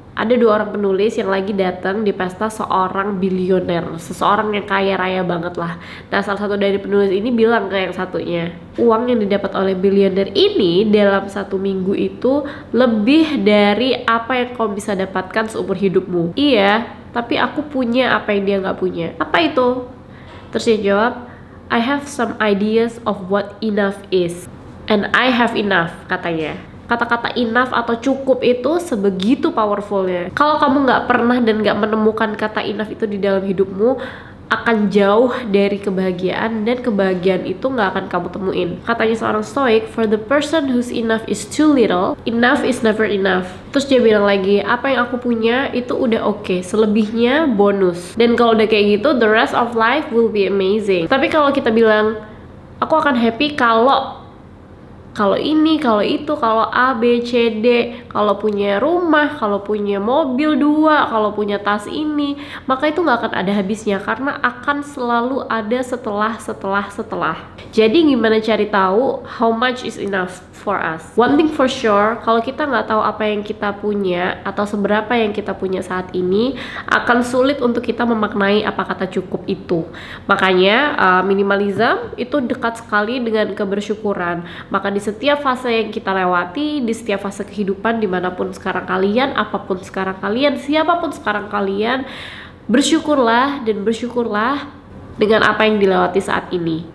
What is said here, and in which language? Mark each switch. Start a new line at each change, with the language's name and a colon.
Indonesian: Ada 2 orang penulis yang lagi datang di pesta seorang bilioner, seseorang yang kaya raya banget lah. Nah, salah satu dari penulis ini bilang ke yang satunya, uang yang didapat oleh bilioner ini dalam 1 minggu itu lebih dari apa yang kau bisa dapatkan seumur hidupmu. Iya, tapi aku punya apa yang dia nggak punya. Apa itu? Terus dia jawab,
English: I have some ideas of what enough is, and I have enough,
Indonesian: katanya. Kata-kata enough atau cukup itu sebegitu powerfulnya. Kalau kamu nggak pernah dan nggak menemukan kata enough itu di dalam hidupmu, akan jauh dari kebahagiaan, dan kebahagiaan itu nggak akan kamu temuin. Katanya seorang stoik,
English: for the person whose enough is too little, enough is never enough.
Indonesian: Terus dia bilang lagi, apa yang aku punya itu udah oke, selebihnya bonus. Dan kalau udah kayak gitu,
English: the rest of life will be amazing.
Indonesian: Tapi kalau kita bilang, aku akan happy kalau ini, kalau itu, kalau A, B, C, D, kalau punya rumah, kalau punya mobil 2, kalau punya tas ini, maka itu nggak akan ada habisnya karena akan selalu ada setelah. Jadi gimana cari tahu
English: how much is enough for us? One thing for sure,
Indonesian: kalau kita nggak tahu apa yang kita punya atau seberapa yang kita punya saat ini, akan sulit untuk kita memaknai apa kata cukup itu. Makanya minimalism itu dekat sekali dengan kebersyukuran. Maka di setiap fase yang kita lewati, di setiap fase kehidupan, dimanapun sekarang kalian, apapun sekarang kalian, siapapun sekarang kalian, bersyukurlah dan bersyukurlah dengan apa yang dilewati saat ini.